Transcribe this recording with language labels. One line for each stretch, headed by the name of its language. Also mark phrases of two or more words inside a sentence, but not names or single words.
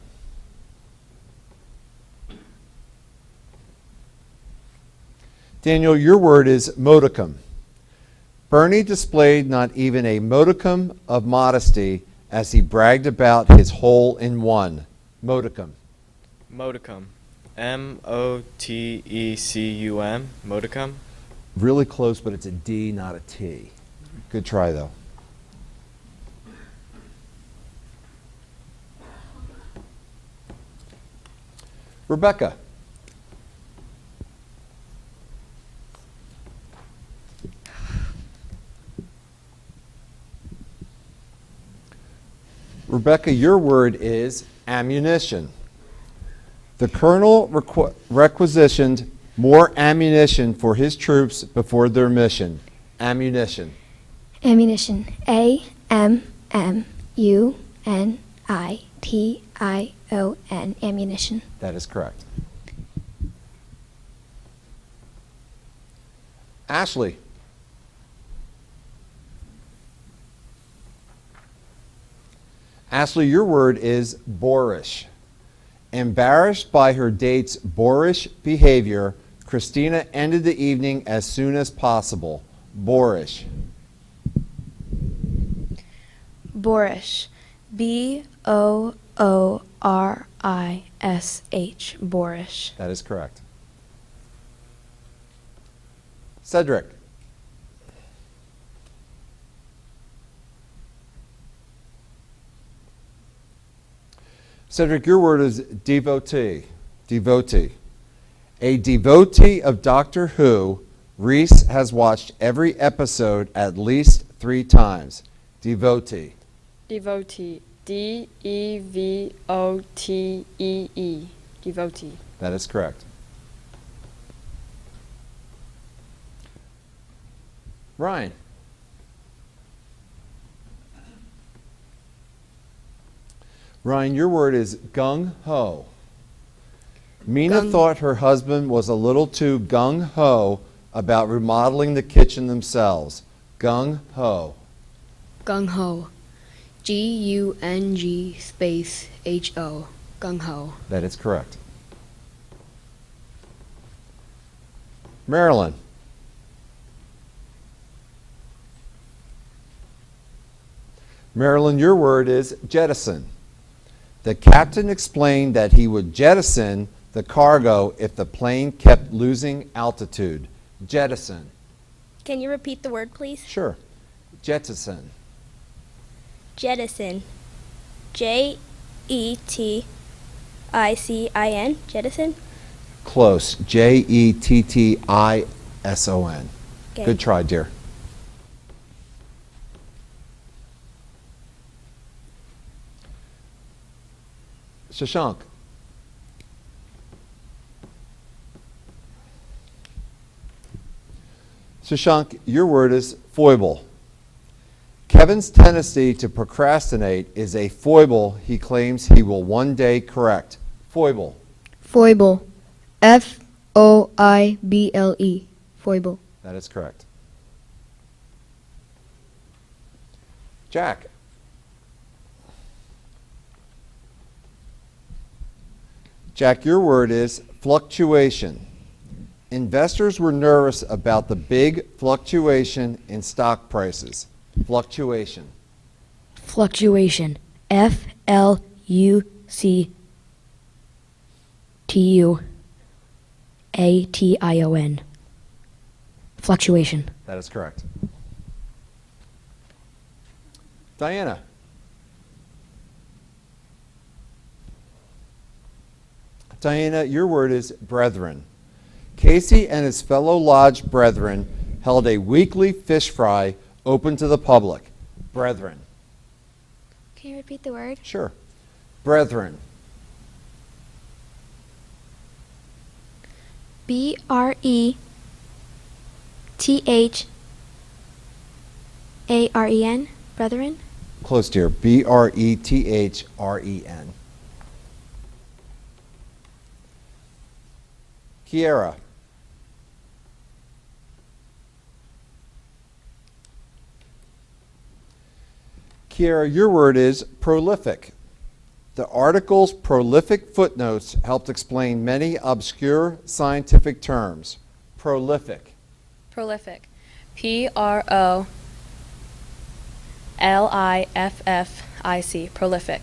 English: Daniel, your word is modicum. Bernie displayed not even a modicum of modesty as he bragged about his hole-in-one. Modicum. Modicum. M-O-T-E-C-U-M. Modicum. Really close, but it's a D, not a T. Good try, though. Rebecca. Rebecca, your word is ammunition. The colonel requisitioned more ammunition for his troops before their mission. Ammunition. Ammunition. A-M-M-U-N-I-T-I-O-N. Ammunition. That is correct. Ashley. Ashley, your word is boorish. Embarrassed by her date's boorish behavior, Christina ended the evening as soon as possible. Boorish. Boorish. B-O-O-R-I-S-H. Boorish. That is correct. Cedric. Cedric, your word is devotee. Devotee. A devotee of Doctor Who, Reese has watched every episode at least 3 times. Devotee. Devotee. D-E-V-O-T-E-E. Devotee. That is correct. Ryan. Ryan, your word is gung-ho. Mina thought her husband was a little too gung-ho about remodeling the kitchen themselves. Gung-ho. Gungho. G-U-N-G space H-O. Gungho. That is correct. Marilyn. Marilyn, your word is jettison. The captain explained that he would jettison the cargo if the plane kept losing altitude. Jettison. Can you repeat the word, please? Sure. Jettison. Jettison. J-E-T-I-C-I-N. Jettison. Close. Jettison. Okay. Good try, dear. Shashank. Shashank, your word is foible. Kevin's tendency to procrastinate is a foible he claims he will one day correct. Foible. Foible. F-O-I-B-L-E. Foible. That is correct. Jack. Jack, your word is fluctuation. Investors were nervous about the big fluctuation in stock prices. Fluctuation. Fluctuation. F-L-U-C-T-U-A-T-I-O-N. Fluctuation. That is correct. Diana. Diana, your word is brethren. Casey and his fellow lodge brethren held a weekly fish fry open to the public. Brethren. Can you repeat the word? Sure. Brethren. B-R-E-T-H-A-R-E-N. Brethren. Close, dear. B-R-E-T-H-R-E-N. Kiera. Kiera, your word is prolific. The article's prolific footnotes helped explain many obscure scientific terms. Prolific. Prolific. Prolific. Prolific.